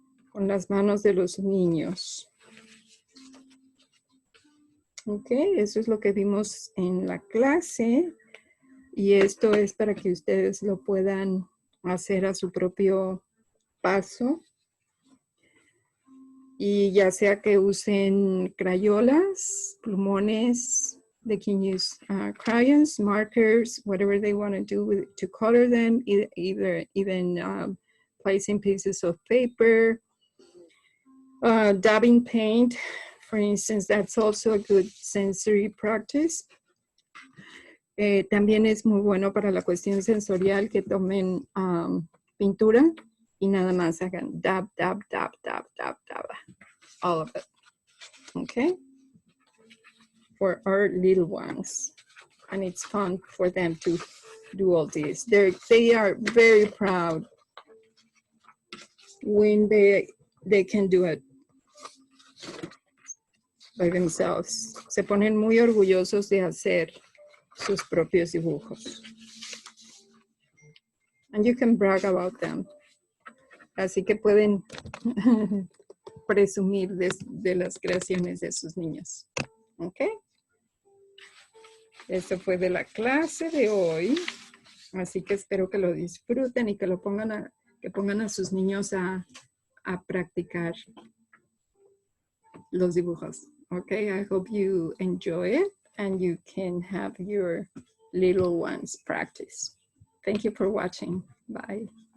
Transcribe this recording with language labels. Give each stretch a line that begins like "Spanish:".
Spanish: Con las manos de los niños. Ok, eso es lo que vimos en la clase. Y esto es para que ustedes lo puedan hacer a su propio paso. Y ya sea que usen crayolas, plumones,
English: they can use crayons, markers, whatever they want to do to color them, even placing pieces of paper, dabbing paint, for instance, that's also a good sensory practice.
Spanish: También es muy bueno para la cuestión sensorial que tomen pintura y nada más hagan
English: dab, dab, dab, dab, dab, dab. All of it. Okay? For our little ones. And it's fun for them to do all this. They are very proud when they can do it by themselves.
Spanish: Se ponen muy orgullosos de hacer sus propios dibujos.
English: And you can brag about them.
Spanish: Así que pueden presumir de las creaciones de sus niños. ¿Ok? Esto fue de la clase de hoy. Así que espero que lo disfruten y que lo pongan a sus niños a practicar los dibujos.
English: Ok, I hope you enjoy it and you can have your little ones practice. Thank you for watching. Bye.